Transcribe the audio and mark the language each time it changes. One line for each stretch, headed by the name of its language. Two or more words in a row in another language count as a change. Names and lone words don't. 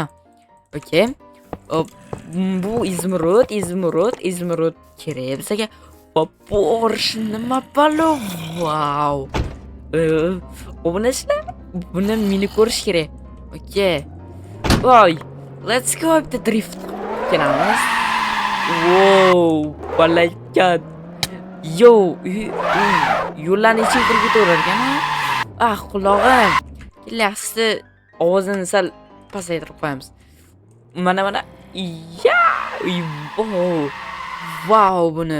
Uzbek: Okay. Bu izmirud kerak bizga. Va Porsche nima balo? Wow. O bu narsalar buni meni ko'rish kerak. Okay. Voy,
English: let's go up the drift.
Uzbek: Kelamiz. Wow, balakat. Yo, yo'llarni ichiga kirib ketavergan. Qulog'im. Yaxshisi ovozini sal pasaytirib qo'yamiz. Mana. Ya! Wow, buni.